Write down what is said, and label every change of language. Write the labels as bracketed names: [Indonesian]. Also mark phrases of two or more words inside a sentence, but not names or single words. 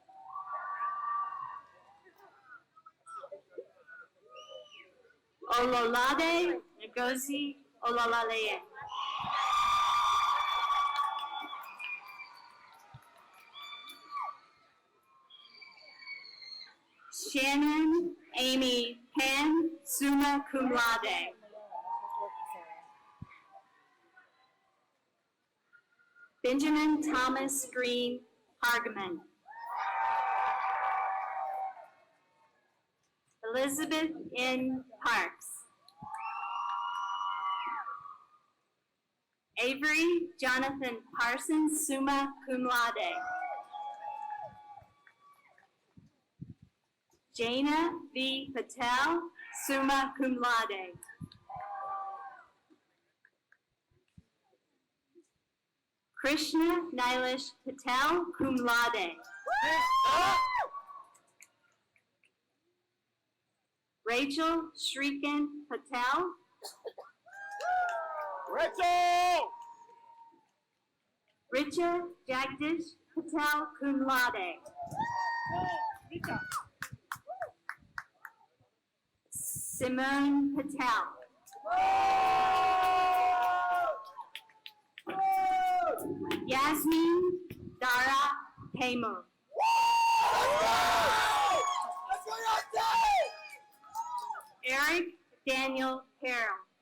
[English] Ololade Ngozi Ololale. Shannon Amy Penn, [Latin] summa cum laude. [English] Benjamin Thomas Green Hargeman. Elizabeth N. Parks. Avery Jonathan Parsons, [Latin] summa cum laude. [English] Jaina V. Patel, [Latin] summa cum laude. [English] Krishna Nilesh Patel, [Latin] cum laude. [English] Rachel Shrikan Patel. Richa Jagdish Patel, [Latin] cum laude. [English] Simone Patel. Yasmin Dara Hamer. Eric Daniel Carroll.